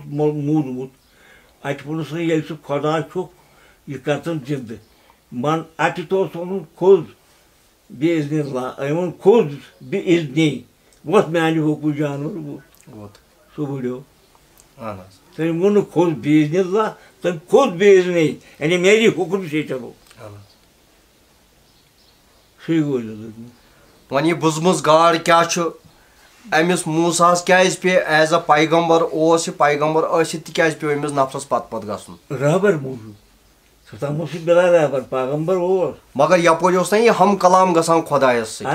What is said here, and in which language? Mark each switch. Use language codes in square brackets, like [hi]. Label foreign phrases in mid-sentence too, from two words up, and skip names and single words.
[ks] موٗدمُت اتہِ ووٚنُس ییٚلہِ سُہ خۄدا چھُکھ یہِ کر ژٕ زنٛدٕ اتہِ اوس ووٚنمُت کھوٚز [ar] بے عزنِ اللہ [ks] أمۍ ووٚن کھوٚز بے عزنی وۄتھ میانہِ حُکمہٕ جانور ووت سُہ وٕڑیو تٔمۍ ووٚن نہٕ کھوٚز بے عزنِ اللہ تٔمۍ کھوٚز بے عزنی یعنی [ur] میری حُکم سے چلو [ks] سُے گوٚو وۄنۍ یہِ بٕزمٕژ گاڈ کیٛاہ چھُ أمِس موٗساہس کیٛازِ پیٚیہِ ایز اےٚ پیغمبر اوس یہِ پیغمبر ٲسِتھ تہِ کیٛازِ پیٚو أمِس نفرس پتہٕ گژھُن رہبر موٗجوٗب سُہ تھوٚومُت سُہ بِلا رہبر پیغمبر اوس مگر یپٲرۍ اوس نہ یہِ ہم کلام گژھان خۄدایس سۭتۍ